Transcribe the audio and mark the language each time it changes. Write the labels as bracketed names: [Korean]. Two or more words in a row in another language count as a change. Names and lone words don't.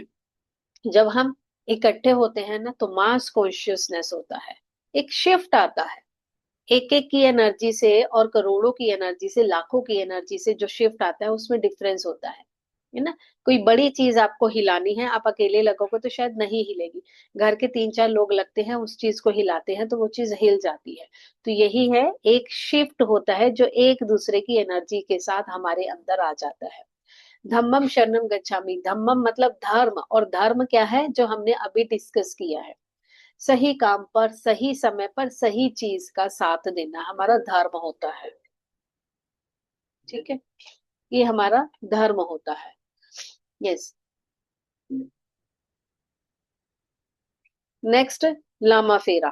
[Hindi] जब हम इकट्ठे होते हैं ना तो [English] mass consciousness [Hindi] होता है, एक शिफ्ट आता है, एक एक की एनर्जी से और करोड़ों की एनर्जी से, लाखों की एनर्जी से जो शिफ्ट आता है उसमें डिफरेंस होता है। है ना। कोई बड़ी चीज आपको हिलानी है, आप अकेले लगोगे तो शायद नहीं हिलेगी, घर के 3-4 लोग लगते हैं, उस चीज को हिलाते हैं तो वो चीज हिल जाती है। तो यही है, एक शिफ्ट होता है जो एक दूसरे की एनर्जी के साथ हमारे अंदर आ जाता है। [Pali] धम्मम शरणम गच्छामि, [Hindi] धम्मम मतलब धर्म, और धर्म क्या है जो हमने अभी डिस्कस किया है, सही काम पर सही समय पर सही चीज का साथ देना हमारा धर्म होता है। ठीक है, ये हमारा धर्म होता है। [English] Yes. Next, लामा फेरा।